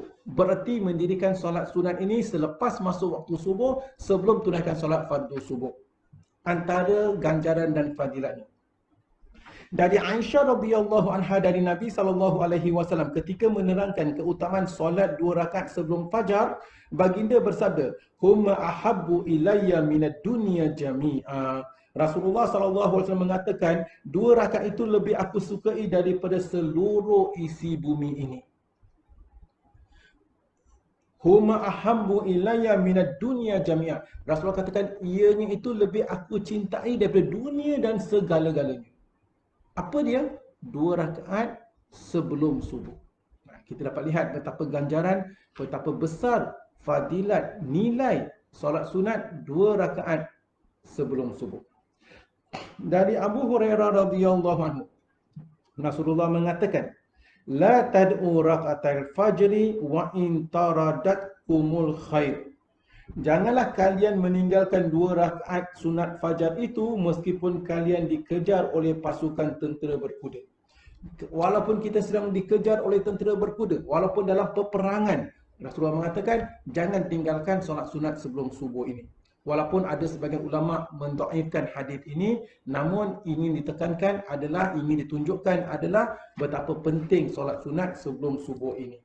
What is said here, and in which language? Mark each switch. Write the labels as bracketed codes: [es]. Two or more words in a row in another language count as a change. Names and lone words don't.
[ms] Berarti mendirikan solat sunat ini selepas masuk waktu subuh, sebelum tunaikan solat fardu subuh. Antara ganjaran dan fadilatnya. Dari Aisyah [ar] رضي الله عنها [ms] dari Nabi SAW ketika menerangkan keutamaan solat 2 rakaat sebelum fajar, baginda bersabda, [ar] "هما أحب إلي من الدنيا جميعا." [ms] Rasulullah SAW mengatakan, 2 rakaat itu lebih aku sukai daripada seluruh isi bumi ini. [ar] هما أحب إلي من الدنيا جميعا. [ms] Rasulullah katakan, ianya itu lebih aku cintai daripada dunia dan segala-galanya. Apa dia? 2 rakaat sebelum subuh. Kita dapat lihat betapa ganjaran, betapa besar fadilat, nilai solat sunat 2 rakaat sebelum subuh. Dari Abu Hurairah [ar] رضي الله عنه, [ms] Rasulullah mengatakan, [ar] لا تدعوا ركعتي الفجر وإن طردتكم الخير. [ms] Janganlah kalian meninggalkan 2 rakaat sunat fajar itu meskipun kalian dikejar oleh pasukan tentera berkuda. Walaupun kita sedang dikejar oleh tentera berkuda, walaupun dalam peperangan, Rasulullah mengatakan jangan tinggalkan solat sunat sebelum subuh ini. Walaupun ada sebagian ulama mendhaifkan hadis ini, namun ingin ditekankan adalah, ingin ditunjukkan adalah betapa penting solat sunat sebelum subuh ini.